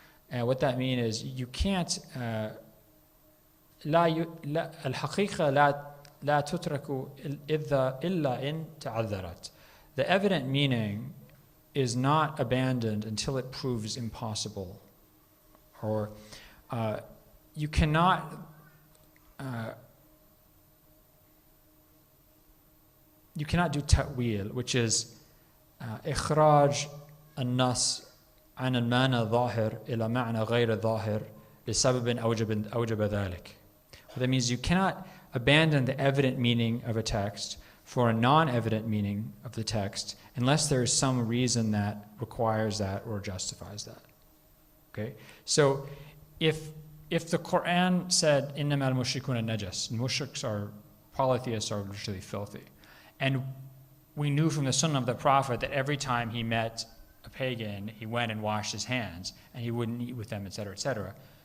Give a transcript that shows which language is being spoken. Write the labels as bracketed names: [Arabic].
[English] And what that means is you can't, [Arabic] الحقيقة لا تترك إلا إن تعذرت. [English] The evident meaning is not abandoned until it proves impossible. Or you cannot do ta'wil, which is [Arabic] إخراج النص عن المعنى الظاهر إلى معنى غير ظاهر لسبب أوجب ذلك. [English] That means you cannot abandon the evident meaning of a text for a non-evident meaning of the text unless there is some reason that requires that or justifies that. Okay? So if the Quran said [Arabic] إنما المشركون نجس, [English] mushriks are, polytheists are literally filthy, and we knew from the Sunnah of the Prophet that every time he met a pagan, he went and washed his hands, and he wouldn't eat with them, etc., etc.